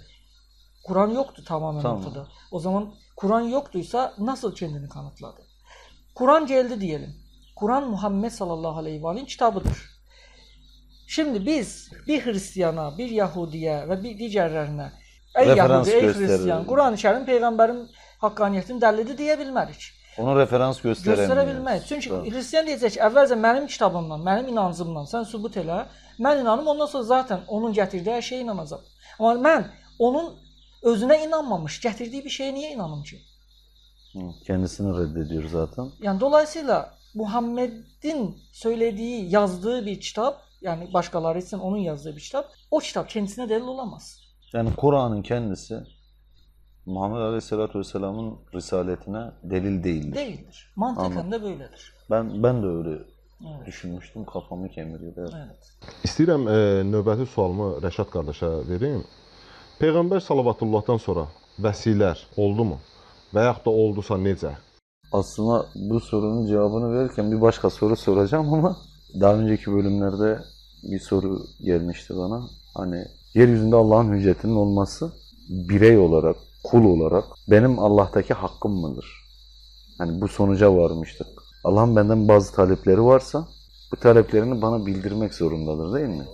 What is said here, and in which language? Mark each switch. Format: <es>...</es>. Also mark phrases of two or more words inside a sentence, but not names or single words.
<tr>Kur'an yoktu tamamen ortada. O zaman Kur'an yoktuysa nasıl kendini kanıtladı? Kur'an geldi diyelim. Kur'an Muhammed sallallahu aleyhi ve sellem'in kitabıdır. Şimdi biz bir Hristiyana, bir Yahudiye ve bir diğerlerine ey Yahudi, ey Hristiyan, Kur'an-ı Kerim</tr> <az>peygamberin hakkaniyyətinin dəlilidir deyə bilmərik. Onu referans göstərə bilmərik. Çünki Hristiyan deyəcək ki, əvvəlcə mənim kitabımdan, mənim inancımdan sən sübut elə, mən inanım, ondan sonra zaten onun gətirdiyi hər şeyə inanacam. Amma mən onun özünə inanmamış, gətirdiyi bir şeyə niyə inanım ki?</az> <tr>Kendisini reddediyor zaten. Yani dolayısıyla Muhammed'in söylediği, yazdığı bir kitap, yani başkaları için onun yazdığı bir kitap, o kitap kendisine delil olamaz. Yani Kur'an'ın kendisi Muhammed Aleyhisselatü Vesselam'ın risaletine delil değildir. Değildir. Mantıken de böyledir. Ben de öyle düşünmüştüm. Kafamı kemiriyordu. Evet.</tr> <az>İstəyirəm növbəti sualımı Rəşad qardaşa verim. Peyğəmbər salavatıllahdan sonra vəsilər oldu mu? Və yaxud da oldusa necə?</az> <tr>Aslında bu sorunun cevabını verirken bir başka soru soracağım ama daha önceki bölümlerde bir soru gelmişti bana. Hani yeryüzünde Allah'ın hüccetinin olması birey olarak, kul olarak benim Allah'taki hakkım mıdır? Hani bu sonuca varmıştık. Allah'ın benden bazı talepleri varsa bu taleplerini bana bildirmek zorundadır değil mi?</tr>